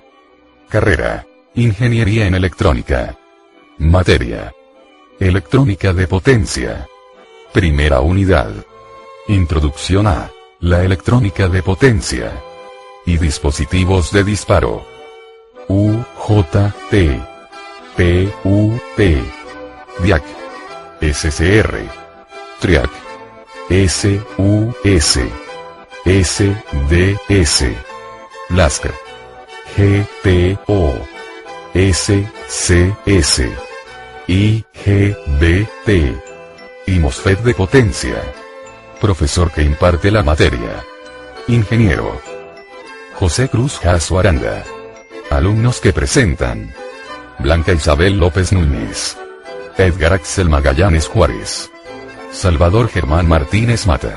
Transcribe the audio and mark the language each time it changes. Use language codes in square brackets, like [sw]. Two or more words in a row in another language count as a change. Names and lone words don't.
[es] Carrera: Ingeniería en Electrónica. Materia: Electrónica de potencia. Primera unidad: Introducción a la electrónica de potencia y dispositivos de disparo. UJT, PUT, DIAC, SCR, TRIAC, SUS, SDS, LASCR, GTO, SCS, IGBT y MOSFET de potencia. Profesor que imparte la materia: Ingeniero José Cruz Jasso Aranda. Alumnos que presentan: Blanca Isabel López Núñez, Edgar Axel Magallanes Juárez, Salvador Germán Martínez Mata.